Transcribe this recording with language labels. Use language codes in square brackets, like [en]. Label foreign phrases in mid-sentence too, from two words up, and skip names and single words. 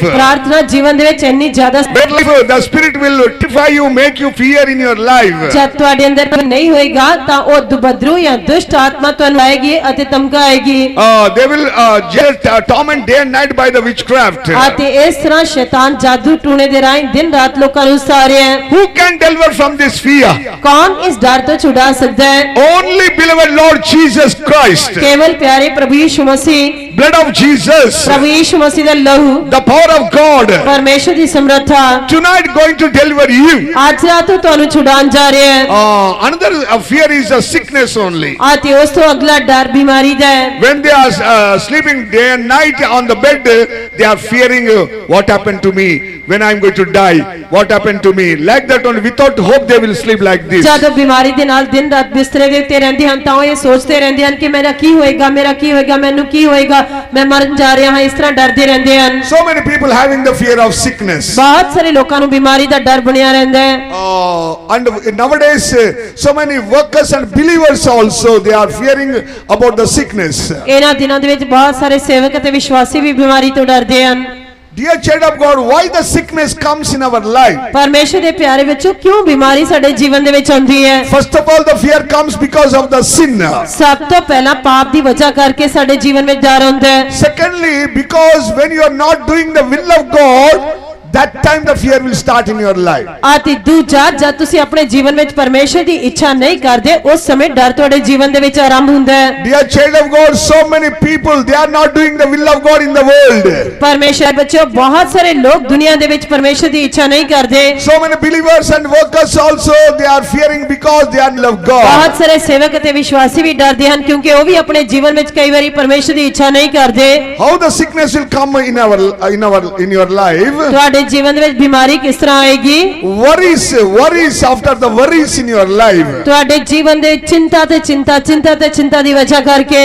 [pa] ਪ੍ਰਾਰਥਨਾ ਜੀਵਨ ਦੇ ਵਿੱਚ ਇੰਨੀ ਜ਼ਿਆਦਾ [en] Prayer life, the Spirit will terrify you, make you fear in your life. [pa] ਜਦ ਤੁਹਾਡੇ ਅੰਦਰ ਨਹੀਂ ਹੋਏਗਾ ਤਾਂ ਉਹ ਦੁਬਦਰੂ ਜਾਂ ਦੁਸ਼ਟ ਆਤਮਾ ਤੁਹਾਨੂੰ ਆਏਗੀ ਅਤੇ ਧਮਕਾਏਗੀ। [en] They will just torment day and night by the witchcraft. [pa] ਅਤੇ ਇਸ ਤਰ੍ਹਾਂ ਸ਼ੈਤਾਨ ਜਾਦੂ ਟੂਣੇ ਦੇ ਰਾਹੀਂ ਦਿਨ ਰਾਤ ਲੋਕਾਂ ਨੂੰ ਉਸਾਰਿਆ ਹੈ। [en] Who can deliver from this fear? [pa] ਕੌਣ ਇਸ ਡਰ ਤੋਂ ਛੁਡਾ ਸਕਦਾ ਹੈ? [en] Only beloved Lord Jesus Christ. [pa] ਕੇਵਲ ਪਿਆਰੇ ਪ੍ਰਭੂ ਯਿਸੂ ਮਸੀਹ, [en] Blood of Jesus. [pa] ਪ੍ਰਭੂ ਯਿਸੂ ਮਸੀਹ ਦਾ ਲਹੂ, [en] The power of God. [pa] ਪਰਮੇਸ਼ਰ ਦੀ ਸਮਰੱਥਾ [en] Tonight going to deliver you. [pa] ਅੱਜ ਰਾਤ ਨੂੰ ਤੁਹਾਨੂੰ ਛੁਡਾਉਣ ਜਾ ਰਿਹਾ ਹੈ। [en] Another fear is a sickness only. [pa] ਅਤੇ ਉਸ ਤੋਂ ਅਗਲਾ ਡਰ ਬਿਮਾਰੀ ਦਾ ਹੈ। [en] When they are sleeping day and night on the bed, they are fearing what happened to me when I am going to die. What happened to me? Like that only, without hope they will sleep like this. [pa] ਜਦੋਂ ਬਿਮਾਰੀ ਦੇ ਨਾਲ ਦਿਨ ਰਾਤ ਬਿਸਤਰੇ ਦੇ ਉੱਤੇ ਰਹਿੰਦੇ ਹਨ ਤਾਂ ਉਹ ਇਹ ਸੋਚਦੇ ਰਹਿੰਦੇ ਹਨ ਕਿ ਮੇਰਾ ਕੀ ਹੋਏਗਾ, ਮੇਰਾ ਕੀ ਹੋਏਗਾ, ਮੈਨੂੰ ਕੀ ਹੋਏਗਾ, ਮੈਂ ਮਰਨ ਜਾ ਰਿਹਾ ਹਾਂ, ਇਸ ਤਰ੍ਹਾਂ ਡਰਦੇ ਰਹਿੰਦੇ ਹਨ। [en] So many people having the fear of sickness. [pa] ਬਹੁਤ ਸਾਰੇ ਲੋਕਾਂ ਨੂੰ ਬਿਮਾਰੀ ਦਾ ਡਰ ਬਣਿਆ ਰਹਿੰਦਾ ਹੈ। [en] And nowadays, so many workers and believers also, they are fearing about the sickness. [pa] ਇਹਨਾਂ ਦਿਨਾਂ ਦੇ ਵਿੱਚ ਬਹੁਤ ਸਾਰੇ ਸੇਵਕ ਅਤੇ ਵਿਸ਼ਵਾਸੀ ਵੀ ਬਿਮਾਰੀ ਤੋਂ ਡਰਦੇ ਹਨ। [en] Dear child of God, why the sickness comes in our life? [pa] ਪਰਮੇਸ਼ਰ ਦੇ ਪਿਆਰੇ ਵਿੱਚੋਂ ਕਿਉਂ ਬਿਮਾਰੀ ਸਾਡੇ ਜੀਵਨ ਦੇ ਵਿੱਚ ਆਉਂਦੀ ਹੈ? [en] First of all, the fear comes because of the sin. [pa] ਸਭ ਤੋਂ ਪਹਿਲਾਂ ਪਾਪ ਦੀ ਵਜ੍ਹਾ ਕਰਕੇ ਸਾਡੇ ਜੀਵਨ ਵਿੱਚ ਡਰ ਹੁੰਦਾ ਹੈ। [en] Secondly, because when you are not doing the will of God, that time the fear will start in your life. [pa] ਅਤੇ ਦੂਜਾ, ਜਦ ਤੁਸੀਂ ਆਪਣੇ ਜੀਵਨ ਵਿੱਚ ਪਰਮੇਸ਼ਰ ਦੀ ਇੱਛਾ ਨਹੀਂ ਕਰਦੇ ਉਸ ਸਮੇਂ ਡਰ ਤੁਹਾਡੇ ਜੀਵਨ ਦੇ ਵਿੱਚ ਆਰੰਭ ਹੁੰਦਾ ਹੈ। [en] Dear child of God, so many people, they are not doing the will of God in the world. [pa] ਪਰਮੇਸ਼ਰ ਬੱਚਿਓ, ਬਹੁਤ ਸਾਰੇ ਲੋਕ ਦੁਨੀਆ ਦੇ ਵਿੱਚ ਪਰਮੇਸ਼ਰ ਦੀ ਇੱਛਾ ਨਹੀਂ ਕਰਦੇ। [en] So many believers and workers also, they are fearing because they are love God. [pa] ਬਹੁਤ ਸਾਰੇ ਸੇਵਕ ਅਤੇ ਵਿਸ਼ਵਾਸੀ ਵੀ ਡਰਦੇ ਹਨ ਕਿਉਂਕਿ ਉਹ ਵੀ ਆਪਣੇ ਜੀਵਨ ਵਿੱਚ ਕਈ ਵਾਰੀ ਪਰਮੇਸ਼ਰ ਦੀ ਇੱਛਾ ਨਹੀਂ ਕਰਦੇ। [en] How the sickness will come in your life? [pa] ਤੁਹਾਡੇ ਜੀਵਨ ਦੇ ਵਿੱਚ ਬਿਮਾਰੀ ਕਿਸ ਤਰ੍ਹਾਂ ਆਏਗੀ? [en] Worries after the worries in your life. [pa] ਤੁਹਾਡੇ ਜੀਵਨ ਦੇ ਚਿੰਤਾ ਤੇ ਚਿੰਤਾ ਦੀ ਵਜ੍ਹਾ ਕਰਕੇ